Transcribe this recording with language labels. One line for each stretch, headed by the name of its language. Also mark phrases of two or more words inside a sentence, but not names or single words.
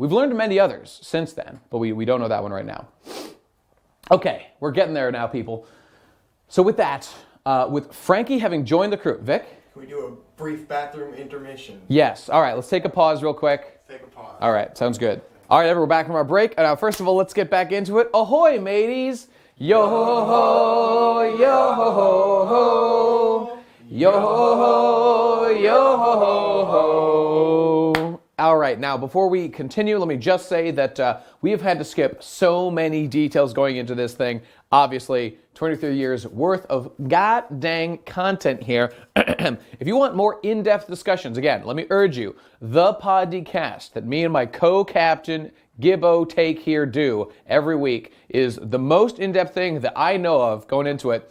English: We've learned many others since then, but we don't know that one right now. Okay, we're getting there now, people. So with that, with Frankie having joined the crew, Vic? Can we do a brief bathroom intermission? Yes. All right, let's take a pause real quick. Take a pause. All right, sounds good. All right, everyone, we're back from our break. Now, first of all, let's get back into it. Ahoy, mateys! Yo ho ho, yo ho ho ho, yo ho ho, yo ho ho ho. All right, now before we continue, let me just say that we have had to skip so many details going into this thing. Obviously, 23 years worth of god-dang content here. If you want more in-depth discussions, again, let me urge you, the podcast that me and my co-captain Gibbo take here do every week is the most in-depth thing that I know of going into it.